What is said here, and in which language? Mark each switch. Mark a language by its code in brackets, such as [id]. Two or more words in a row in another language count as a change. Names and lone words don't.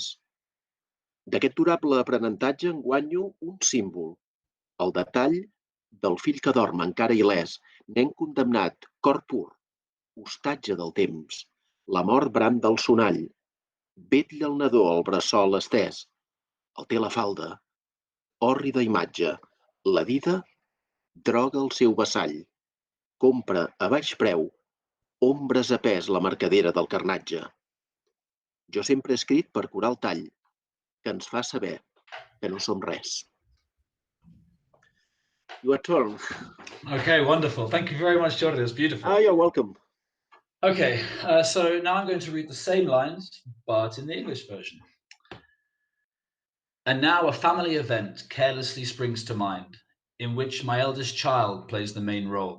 [ca] D'aquest durable aprenentatge en guanyo un símbol, el detall del fill que dorm encara il·lès, nen condemnat, cor pur, hostatge del temps, la mort bram del sonall, vetlla el nadó al bressol estès, el té la falda, hòrrida imatge, la vida droga el seu vassall, compra a baix preu, ombres a pes la mercadera del carnatge. Jo sempre he escrit per curar el tall, que ens fa saber que no som res. [en] Your turn. Okay, wonderful. Thank you very much, Jordi. That's beautiful. You're welcome. Okay, so now I'm going to read the same lines, but in the English version. And now a family event carelessly springs to mind, in which my eldest child plays the main role.